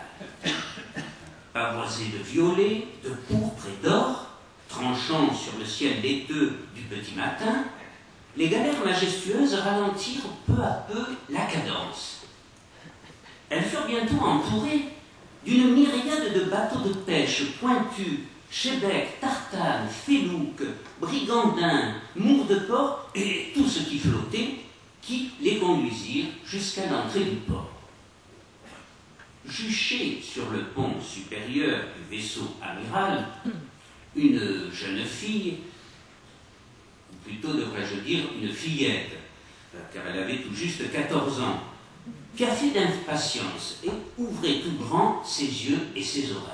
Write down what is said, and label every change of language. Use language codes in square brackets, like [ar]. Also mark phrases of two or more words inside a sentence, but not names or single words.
[fr] Pavoisée de violets, de pourpre et d'or, tranchant sur le ciel laiteux du petit matin, les galères majestueuses ralentirent peu à peu la cadence. Elles furent bientôt entourées d'une myriade de bateaux de pêche pointus, chebec, tartane, félouque, brigandins, mours de porc et tout ce qui flottait, qui les conduisirent jusqu'à l'entrée du port. Juchée sur le pont supérieur du vaisseau amiral, une jeune fille, ou plutôt devrais-je dire une fillette, car elle avait tout juste 14 ans, piaffait d'impatience et ouvrait tout grand ses yeux et ses oreilles.